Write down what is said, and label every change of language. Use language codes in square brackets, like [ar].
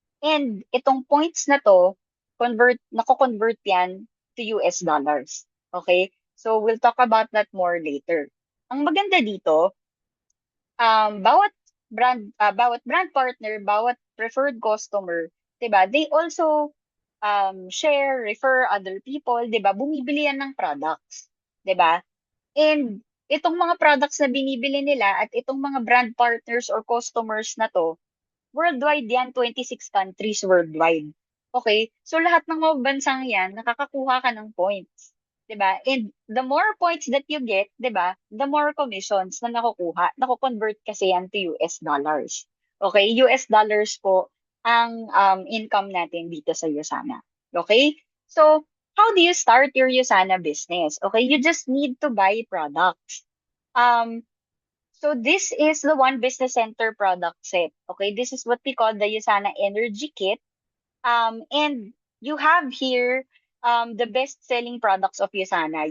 [tl] And itong points na to, nako-convert yan to US dollars. Okay? So, [en] we'll talk about that more later. [tl] Ang maganda dito, bawat brand partner, bawat preferred customer, 'di ba? [en] They also share, refer other people, 'di ba? [tl] Bumibili yan ng products, 'di ba? And itong mga products na binibili nila at itong mga brand partners or customers na to, worldwide yan, [en] 26 countries worldwide. [tl] Okay? So lahat ng mga bansang yan, nakakakuha ka ng points. [en] 'Di ba? And the more points that you get, 'di ba, the more commissions [tl] na nakukuha. Nako-convert kasi yan to US dollars. [en] Okay? [tl] US dollars po ang income natin dito sa Usana. [en] Okay? So, how do you start your Usana business? Okay, you just need to buy products. Um, so this is the One Business Center product set. Okay, this is what we call the Usana Energy Kit. And you have here the best-selling products of Usana.